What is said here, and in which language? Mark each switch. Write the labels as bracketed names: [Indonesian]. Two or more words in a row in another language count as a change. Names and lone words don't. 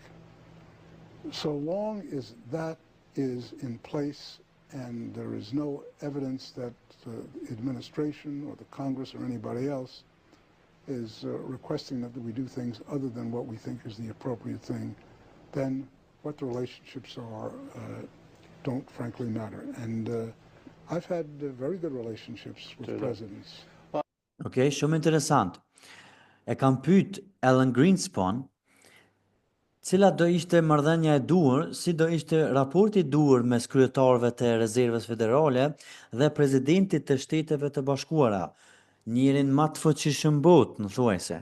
[English] So long as that is in place and there is no evidence that the administration or the Congress or anybody else is requesting that we do things other than what we think is the appropriate thing, then what the relationships are don't frankly matter. And I've had very good relationships with presidents. [Albanian] Okay, shumë interesant. E kam pyet Alan Greenspan cila do ishte marrëdhënia e duhur, si do ishte raporti i duhur mes kryetarëve të Rezervës Federale dhe presidentit të Shteteve të Bashkuara, njërin më të fuqishëm botë, në thuajse.